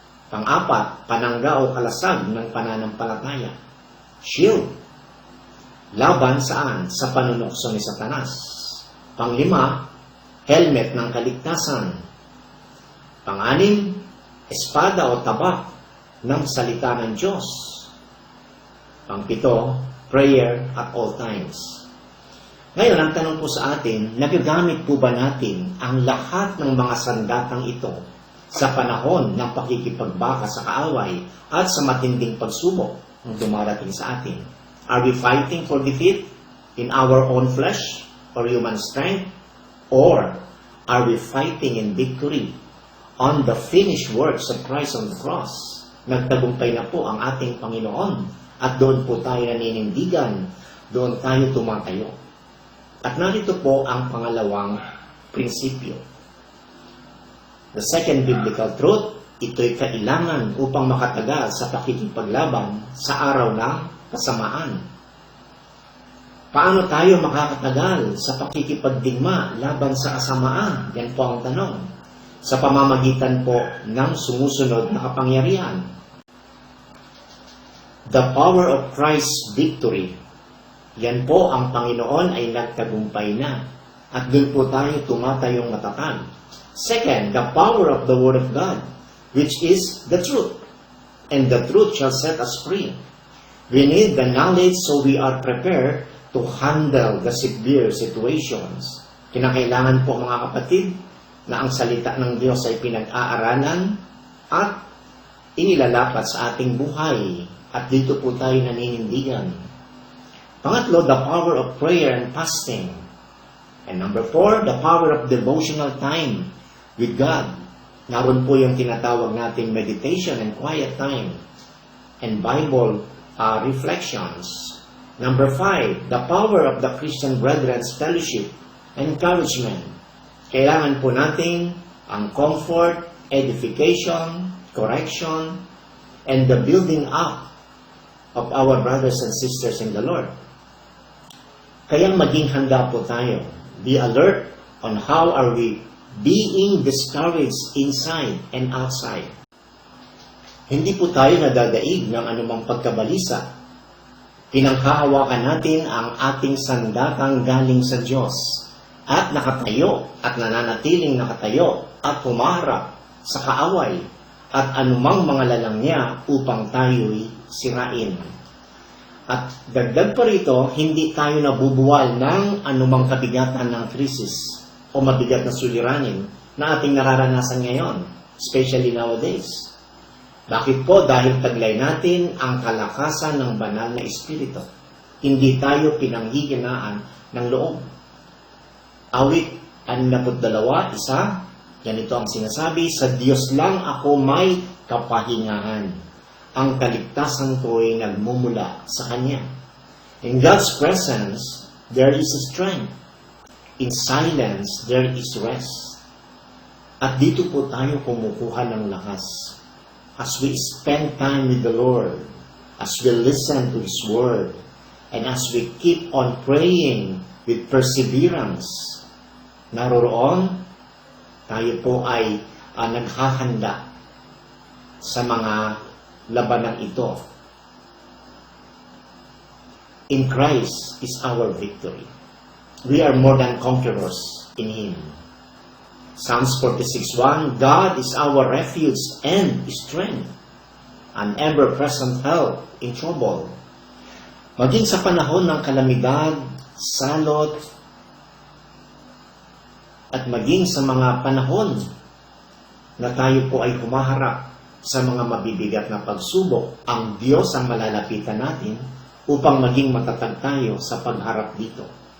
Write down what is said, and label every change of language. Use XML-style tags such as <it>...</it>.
<tl>Pang-apat, panangga o kalasag ng pananampalataya. Shield. Laban saan? Sa panunukso ni Satanas. Panglima, helmet ng kaligtasan. Pang-anim, espada o tabak ng salita ng Diyos. Pang-pito,</tl> <en>prayer at all times.</en> <tl>Ngayon, ang tanong po sa atin, nagagamit po ba natin ang lahat ng mga sandatang ito sa panahon ng pakikipagbaka sa kaaway at sa matinding pagsubok ng dumarating sa atin?</tl> <en>Are we fighting for defeat in our own flesh or human strength? Or are we fighting in victory on the finished works of Christ on the cross?</en> <tl>Nagtagumpay na po ang ating Panginoon at doon po tayo naninindigan, doon tayo tumatayo. At narito po ang pangalawang prinsipyo.</tl> <en>The second biblical truth,</en> <tl>ito'y kailangan upang makatagal sa pakikipaglaban sa araw ng kasamaan. Paano tayo makakatagal sa pakikipagdigma laban sa kasamaan? Yan po ang tanong. Sa pamamagitan po ng sumusunod na kapangyarihan.</tl> <en>The power of Christ's victory.</en> <tl>Yan po ang Panginoon ay nagtagumpay na. At doon po tayo tumatayong matatag.</tl> <en>Second, the power of the Word of God, which is the truth. And the truth shall set us free. We need the knowledge so we are prepared to handle the severe situations.</en> <tl>Kinakailangan po mga kapatid na ang salita ng Diyos ay pinag-aaralan at inilalapat sa ating buhay. At dito po tayo naninindigan. Pangatlo,</tl> <en>the power of prayer and fasting. And number 4, the power of devotional time with God.</en> <tl>Naroon po yung tinatawag nating</tl> <en>meditation and quiet time and Bible reflections. Number 5, the power of the Christian Brethren's fellowship and encouragement.</en> <tl>Kailangan po natin ang</tl> <en>comfort, edification, correction, and the building up of our brothers and sisters in the Lord.</en> <tl>Kaya maging handa po tayo.</tl> <en>Be alert on how are we being discouraged inside and outside.</en> <tl>Hindi po tayo nadadaig ng anumang pagkabalisa. Pinanghahawakan natin ang ating sandatang galing sa Diyos at nakatayo at nananatiling nakatayo at humarap sa kaaway at anumang mga lalang niya upang tayo'y sirain. At dagdag pa rito, hindi tayo nabubuwal ng anumang kabigatan ng krisis o mabigat na suliranin na ating nararanasan ngayon,</tl> <en>especially nowadays.</en> <tl>Bakit po? Dahil taglay natin ang kalakasan ng banal na espiritu. Hindi tayo pinanghihinaan ng loob. Awit 62, ganito ang sinasabi, sa Diyos lang ako may kapahingahan. Ang kaligtasan ko ay nagmumula sa Kanya.</tl> <en>In God's presence, there is strength. In silence, there is rest.</en> <tl>At dito po tayo kumukuha ng lakas.</tl> <en>As we spend time with the Lord, as we listen to His Word, and as we keep on praying with perseverance,</en> <tl>naroroon, tayo po ay naghahanda sa mga labanang ito.</tl> <en>In Christ is our victory. We are more than conquerors in Him. Psalms 46:1, God is our refuge and strength, an ever-present help in trouble.</en> <tl>Maging sa panahon ng kalamidad, salot, at maging sa mga panahon na tayo po ay humaharap sa mga mabibigat na pagsubok, ang Diyos ang malalapitan natin upang maging matatag tayo sa pagharap dito.</tl>